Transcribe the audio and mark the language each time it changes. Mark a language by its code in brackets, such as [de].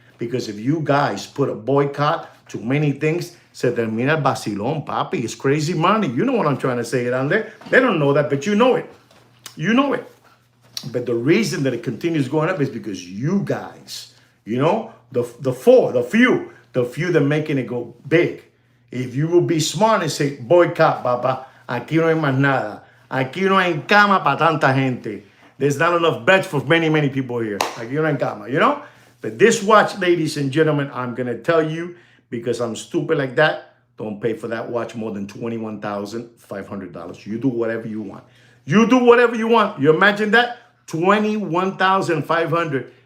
[en] Because if you guys put a boycott to many things, [es] se termina el vacilón, papi. [en] It's crazy money. You know what I'm trying to say, Grande. They don't know that, but you know it. You know it. But the reason that it continues going up is because you guys, you know, the few that making it go big. If you will be smart and say, boycott, papa, [es] aquí no hay más nada. Aquí no hay cama para tanta gente. [en] There's not enough beds for many, many people here. [es] Aquí no hay cama, [en] you know? But this watch, ladies and gentlemen, I'm going to tell you, because I'm stupid like that, don't pay for that watch more than $21,500. You do whatever you want. You do whatever you want. You imagine that? $21,500.